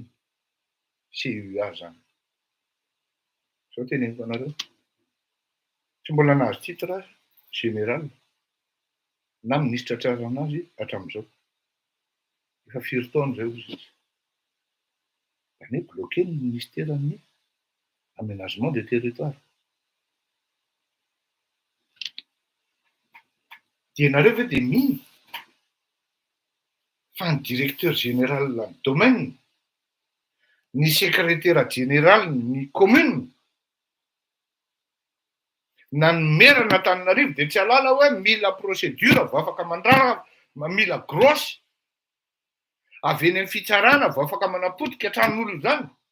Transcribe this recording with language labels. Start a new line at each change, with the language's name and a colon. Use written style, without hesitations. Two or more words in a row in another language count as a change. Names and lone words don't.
Malagasy: CUA zany. Zao teneniko anareo. Tsy mbola nahazo
French: titre général
Malagasy: na ministre Tsaranazy hatramin'izao. Efa 4 taona zay izy. Zany hoe bloqué ny ministéran'ny
French: aménagement des territoires.
Malagasy: Dia nareo ve dia mino fa ny
French: directeur général
Malagasy: ny domaine, ny
French: secrétaire général
Malagasy: ny commune, na ny maire n'Antananarivo dia tsy halala hoe mila procédure vao afaka mandrara, mila grosse avy eny amin'ny fitsarana vao afaka manapotika tranon'olona zany.